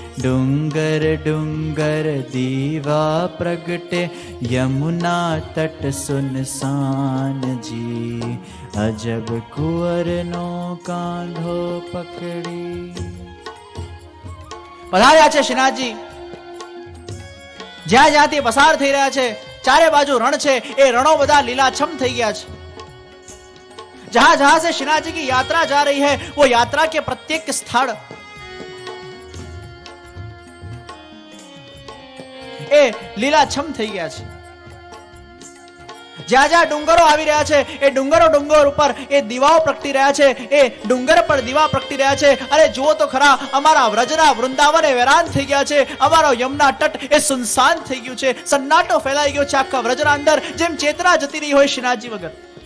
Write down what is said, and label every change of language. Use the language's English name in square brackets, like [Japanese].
[Gujarati] ડુંગર ડુંગર દીવા પ્રગટે યમુના તટ સુનસાનજી. અજબ કુંવરનો કાંધો પકડી. પધાર્યા છે શ્રીનાથજી. જ્યાં જ્યાંથી પસાર થઈ રહ્યા છે ચારે બાજુ રણ છે, એ રણો બધા લીલાછમ થઈ ગયા છે. [Hindi] जहां जहां से श्रीनाथ जी की यात्रा जा रही है वो यात्रा के प्रत्येक स्थल [Gujarati] એ લીલાછમ થઈ ગયા છે. જ્યાં જ્યાં ડુંગરો આવી રહ્યા છે એ ડુંગરો ઉપર એ દીવાઓ પ્રગટી રહ્યા છે, એ ડુંગર પર દીવા પ્રગટી રહ્યા છે. અરે જુઓ તો ખરા, અમારા વ્રજના વૃંદાવન એ વેરાન થઈ ગયા છે, અમારો યમુના તટ એ સુનસાન થઈ ગયું છે, સન્નાટો ફેલાઈ ગયો છે આખા વ્રજના અંદર, જેમ ચેતના જતી રહી હોય શ્રીનાથજી વગર.